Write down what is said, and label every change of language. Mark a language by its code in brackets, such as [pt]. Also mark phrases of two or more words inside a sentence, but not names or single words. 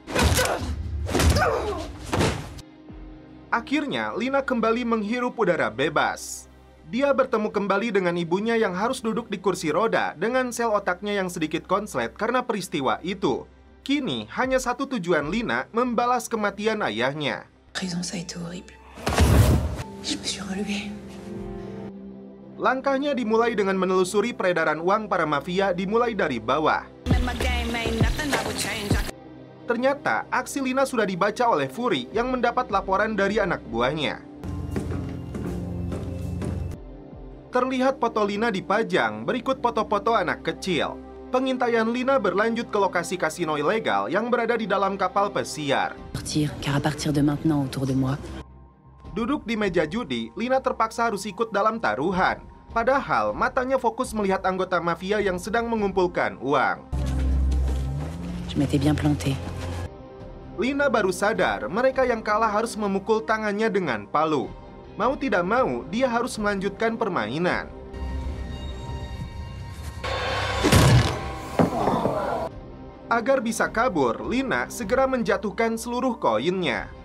[id] Akhirnya, Lina kembali menghirup udara bebas. Dia bertemu kembali dengan ibunya yang harus duduk di kursi roda dengan sel otaknya yang sedikit konslet karena peristiwa itu. Kini, hanya satu tujuan Lina, membalas kematian ayahnya. [fr] Prison, ça a été horrible. Je me suis relevée. [id] Langkahnya dimulai dengan menelusuri peredaran uang para mafia dimulai dari bawah. Ternyata, aksi Lina sudah dibaca oleh Fury yang mendapat laporan dari anak buahnya. Terlihat foto Lina dipajang, berikut foto-foto anak kecil. Pengintaian Lina berlanjut ke lokasi kasino ilegal yang berada di dalam kapal pesiar. [fr] Car à partir de maintenant autour de moi. [id] Duduk di meja judi, Lina terpaksa harus ikut dalam taruhan. Padahal matanya fokus melihat anggota mafia yang sedang mengumpulkan uang. [fr] Je m'étais bien plantée. [id] Lina baru sadar mereka yang kalah harus memukul tangannya dengan palu. Mau tidak mau, dia harus melanjutkan permainan. Agar bisa kabur, Lina segera menjatuhkan seluruh koinnya.